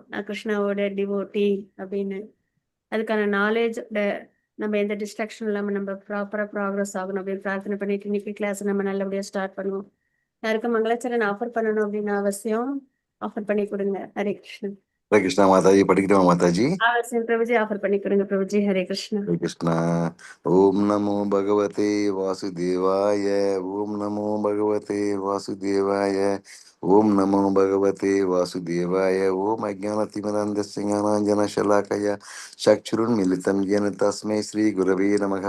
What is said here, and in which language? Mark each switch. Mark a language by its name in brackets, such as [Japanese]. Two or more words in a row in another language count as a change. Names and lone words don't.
[Tamil] கிருஷ்ணாவோட டிவோட்டி அப்படின்னு அதுக்கான நாலேஜ் நம்ம எந்த டிஸ்ட்ராக்ஷன் இல்லாமல் நம்ம [English] properly progress [Tamil] ஆகணும் அப்படின்னு பிரார்த்தனை பண்ணிட்டு இன்னைக்கு கிளாஸ் நம்ம நல்லபடியா ஸ்டார்ட் பண்ணுவோம். யாருக்கும் மங்களாச்சரன் ஆஃபர் பண்ணணும் அப்படின்னு அவசியம் ஆஃபர் பண்ணி கொடுங்க. ஹரே கிருஷ்ணன். Hare Krishna Mataji, படிக்கிறோம் மாதாஜி. அவசியம் பிரபுஜி ஆஃபர் பண்ணி கொடுங்க பிரபுஜி. ஹரே கிருஷ்ணா. Hare Krishna. [Sanskrit] ॐ नमो भगवते वासुदेवाय. ॐ नमो भगवते वासुदेवाय ॐ नमो भगवते वासुदेवाय. Om Namo Bhagavate Vasudevaya. ॐ अज्ञानतिमन्दस्य ज्ञानाञ्जन शलाकया चक्षुरुन् मिलितम् येन तस्मै श्री गुरवे नमः.